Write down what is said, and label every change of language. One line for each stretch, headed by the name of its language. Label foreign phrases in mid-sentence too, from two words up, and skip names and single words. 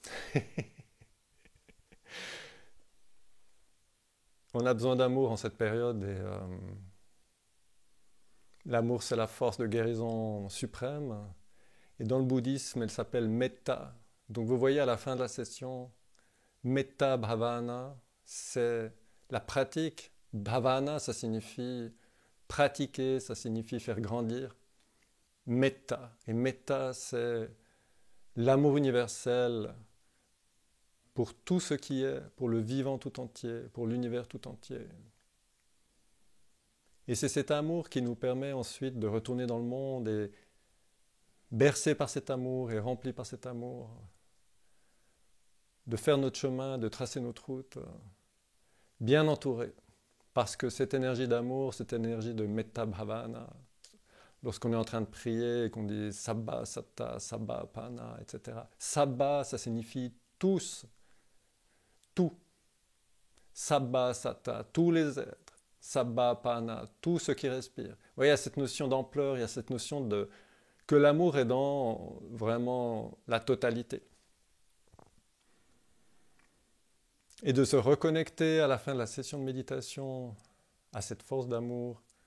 French: On a besoin d'amour en cette période et l'amour c'est la force de guérison suprême et dans le bouddhisme elle s'appelle metta. Donc vous voyez à la fin de la session,
Pali: metta bhavana
French: c'est la pratique. Bhavana ça signifie pratiquer, ça signifie faire grandir. Metta, et metta c'est l'amour universel pour tout ce qui est, pour le vivant tout entier, pour l'univers tout entier. Et c'est cet amour qui nous permet ensuite de retourner dans le monde et bercé par cet amour et rempli par cet amour, de faire notre chemin, de tracer notre route, bien entouré. Parce que cette énergie d'amour, cette énergie de
Pali: metta bhavana,
French: lorsqu'on est en train de prier et qu'on dit
Pali: sabba, satta, sabba, pana,
French: etc. Sabba, ça signifie tous, tout.
Pali: Sabba, satta,
French: tous les êtres.
Pali: Sabba, pana,
French: tout ce qui respire. Vous voyez, il y a cette notion d'ampleur, il y a cette notion que l'amour est dans vraiment la totalité. Et de se reconnecter à la fin de la session de méditation à cette force d'amour.